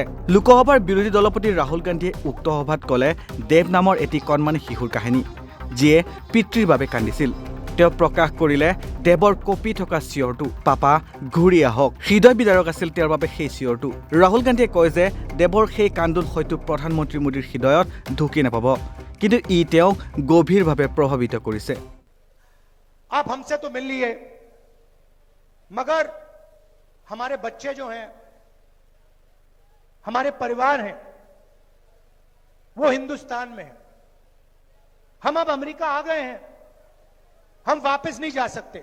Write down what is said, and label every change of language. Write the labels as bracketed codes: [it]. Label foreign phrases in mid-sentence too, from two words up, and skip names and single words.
[as] লোকসভাৰ বিৰোধী দলপতি ৰাহুল গান্ধীয়ে উক্ত সভাত ক'লে দেৱ নামৰ এটি কণমানি শিশুৰ কাহিনী, যিয়ে পিতৃৰ বাবে কান্দিছিল। তেওঁ প্ৰকাশ কৰিলে দেৱৰ কঁপি থকা চিঞৰটো, পাপা ঘূৰি আহক। হৃদয় বিদাৰক আছিল তেওঁৰ বাবে সেই চিঞৰটো। ৰাহুল গান্ধীয়ে কয় যে দেৱৰ সেই কান্দোন হয়তো প্ৰধানমন্ত্ৰী মোদীৰ হৃদয়ত ঢুকি নাপাব, কিন্তু ই তেওঁক গভীৰভাৱে প্ৰভাৱিত কৰিছে। [hi] आप हमसे तो मिल लिए, मगर हमारे बच्चे जो हैं, हमारे परिवार हैं, वो हिंदुस्तान में हैं। हम अब अमेरिका आ गए हैं, हम वापस नहीं जा सकते।